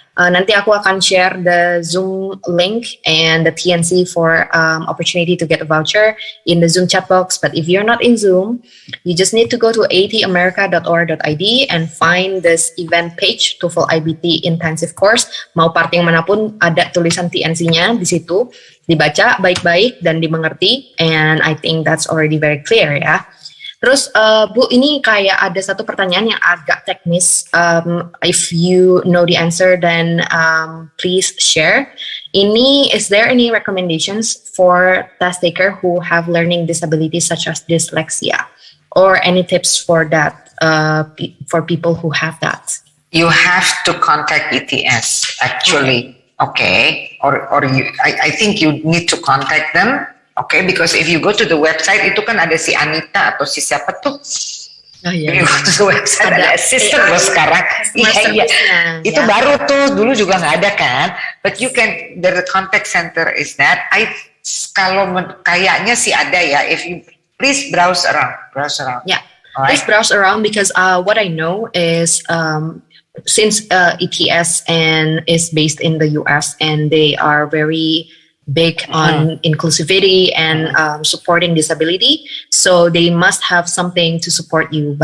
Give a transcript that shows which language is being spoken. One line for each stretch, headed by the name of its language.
Indonesian: Nanti aku akan
English: share the Zoom link and the TNC for opportunity to get a voucher in the Zoom chat box. But if you're not in Zoom, you just need to go to atamerica.or.id and find this event page, TOEFL iBT Intensive Course.
Indonesian: Mau part yang manapun ada tulisan TNC-nya di situ. Dibaca baik-baik dan dimengerti.
English: And I think that's already very clear ya.
Indonesian: Terus Bu, ini kayak ada satu pertanyaan yang agak teknis.
English: If you know the answer, then please share. Ini, is there any recommendations for test taker who have learning disabilities such as dyslexia, or any tips for that for people who have that? You have to contact ETS actually. Okay. Or I think you need to contact them. Okay, because if you go to the website
Indonesian: itu kan ada si Anita atau si siapa tuh. Oh, iya.
English: If you go to the website
Indonesian: ada assistant loh sekarang. Iya. Itu baru tuh, dulu juga nggak ada kan.
English: But you can, the contact center is that.
Indonesian: Kalau kayaknya sih ada ya.
English: If you please browse around. Yeah, right? Please browse around because what I know is since ETS and is based in the US and they are very big on inclusivity and supporting disability, so they must have something to support you.